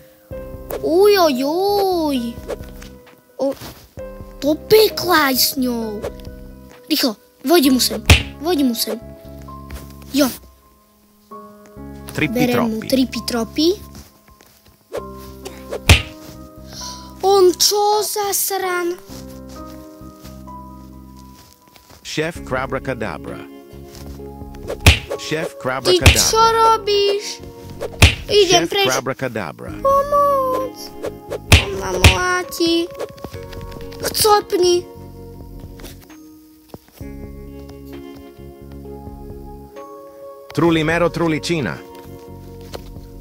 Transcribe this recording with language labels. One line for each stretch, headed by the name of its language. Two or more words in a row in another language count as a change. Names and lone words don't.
Slovak: Ujojuj. Do pekla aj s ňou. Rýchlo, vojdi mu sem. Jo. 3 Berem mu pitroppi. 3 pitropy. On čo zasran? Chef Crabacadabra. Chef Ty čo Crabacadabra. robíš? Idem Chef preč. Crabacadabra. Pomoc. On ma mláti. Chcopni. Trulimero Trulicina.